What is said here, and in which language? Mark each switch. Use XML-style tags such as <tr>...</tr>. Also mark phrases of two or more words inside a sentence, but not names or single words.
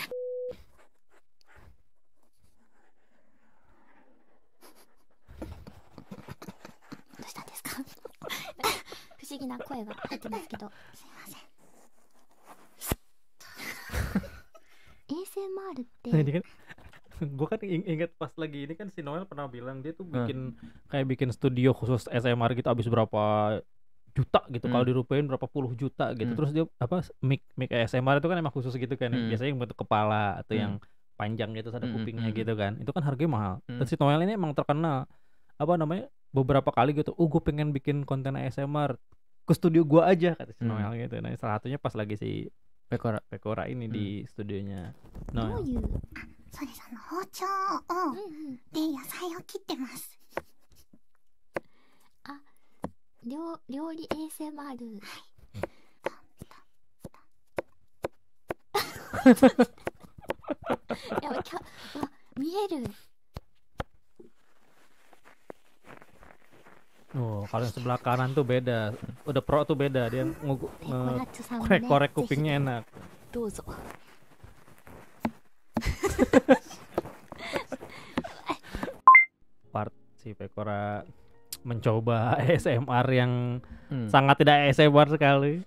<ja>どうしたんですか？不思議な声が入ってますけど、すいません。ASMR って</ja> <id>Nah, ini kan gue kan inget pas lagi ini kan si Noel pernah bilang dia tuh bikin kayak bikin studio khusus SMR gitu habis berapa juta gitu, kalau dirupiahin berapa puluh juta gitu. Terus dia apa mic ASMR itu kan emang khusus gitu kan, biasanya yang bentuk kepala atau yang panjang gitu ada kupingnya gitu kan, itu kan harganya mahal. Dan si Noel ini emang terkenal apa namanya beberapa kali gitu, gue pengen bikin konten ASMR ke studio gue aja kata si Noel gitu. Nah salah satunya pas lagi si Pekora ini di studionya Noel.</id> <ja>そうです、包丁を、で野菜を切ってます。あ、料理 ASMR。はい。やばい、見える。</ja> <id>Oh, kalau yang sebelah kanan tuh beda, udah pro tuh beda, dia korek kupingnya enak. Dozo. Part si Pekora mencoba ASMR yang sangat tidak ASMR sekali.</id>